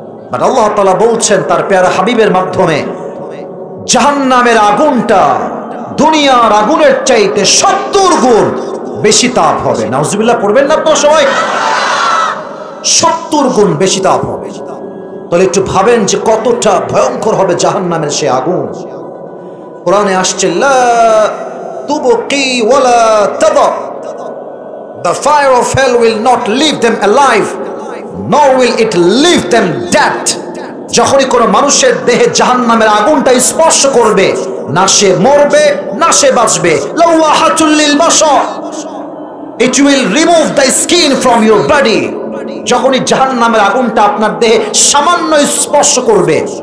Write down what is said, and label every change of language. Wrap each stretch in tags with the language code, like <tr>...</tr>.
<bn>But আল্লাহ তাআলা বলছেন তার পেয়ারা হাবিবের মাধ্যমে, জাহান্নামের আগুনটা দুনিয়ার আগুনের চাইতে 70 গুণ বেশি তাপ হবে। নাউজুবিল্লাহ পড়বেন না তো সবাই? 70 গুণ বেশি তাপ হবে। তাহলে একটু ভাবেন যে কতটা ভয়ঙ্কর হবে জাহান্নামের সে আগুন। কোরআনে আসছে,</bn> <ar>লা তুবকি ওয়ালা তাদা,</ar> <en>the fire of hell will not leave them alive nor will it leave them dead.</en> <bn>যখনই কোনো মানুষের দেহে জাহান্নামের আগুনটা স্পর্শ করবে, না সে মরবে না সে বাঁচবে।</bn> <ar>লাওয়াহাতুল লিল বাশার,</ar> <en>it will remove the skin from your body.</en> <bn>যখনই জাহান্নামের আগুনটা আপনার দেহে সামান্য স্পর্শ করবে,</bn>